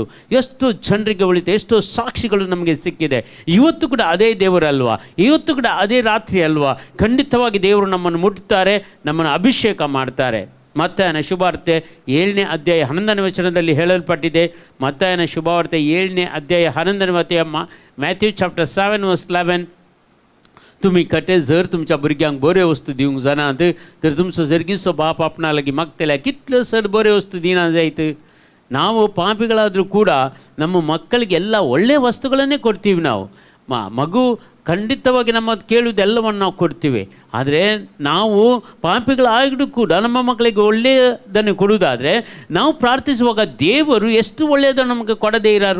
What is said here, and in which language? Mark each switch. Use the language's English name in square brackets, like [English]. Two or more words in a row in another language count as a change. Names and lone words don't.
[Kannada] ಎಷ್ಟು ಜನರಿಗೆ ಉಳಿತು, ಎಷ್ಟೋ ಸಾಕ್ಷಿಗಳು ನಮಗೆ ಸಿಕ್ಕಿದೆ. ಇವತ್ತು ಕೂಡ ಅದೇ ದೇವರಲ್ವಾ? ಇವತ್ತು ಕೂಡ ಅದೇ ರಾತ್ರಿ ಅಲ್ವಾ? ಖಂಡಿತವಾಗಿ ದೇವರು ನಮ್ಮನ್ನು ಮುಟ್ಟುತ್ತಾರೆ, ನಮ್ಮನ್ನು ಅಭಿಷೇಕ ಮಾಡ್ತಾರೆ. ಮತ್ತಾಯನ ಶುಭವಾರ್ತೆ 7ನೇ ಅಧ್ಯಾಯ 11ನೇ ವಚನದಲ್ಲಿ ಹೇಳಲ್ಪಟ್ಟಿದೆ. ಮತ್ತಾಯನ ಶುಭವಾರ್ತೆ 7ನೇ [Konkani] अध्याय 11ನೇ वचन, [English] Matthew chapter 7 verse 11, [Konkani] तुम्ही कटे जर तुमच्या भुरग्यांक बऱ्यो वस्तू दिवंक जाणात तर तुमचो जर्गिसो बाप आपणा लागीं मागतल्या कितल्यो सर बऱ्यो वस्तू दिना जायत. [Kannada] ನಾವು ಪಾಪಿಗಳಾದರೂ ಕೂಡ ನಮ್ಮ ಮಕ್ಕಳಿಗೆ ಎಲ್ಲ ಒಳ್ಳೆಯ ವಸ್ತುಗಳನ್ನೇ ಕೊಡ್ತೀವಿ. ನಾವು ಮಗು ಖಂಡಿತವಾಗಿ ನಮ್ಮ ಕೇಳುವುದೆಲ್ಲವನ್ನು ನಾವು ಕೊಡ್ತೀವಿ. ಆದರೆ ನಾವು ಪಾಪಿಗಳಾಗಿದ್ದು ಕೂಡ ನಮ್ಮ ಮಕ್ಕಳಿಗೆ ಒಳ್ಳೆಯದನ್ನು ಕೊಡುವುದಾದರೆ ನಾವು ಪ್ರಾರ್ಥಿಸುವಾಗ ದೇವರು ಎಷ್ಟು ಒಳ್ಳೆಯದನ್ನು ನಮಗೆ ಕೊಡದೇ ಇರೋರು.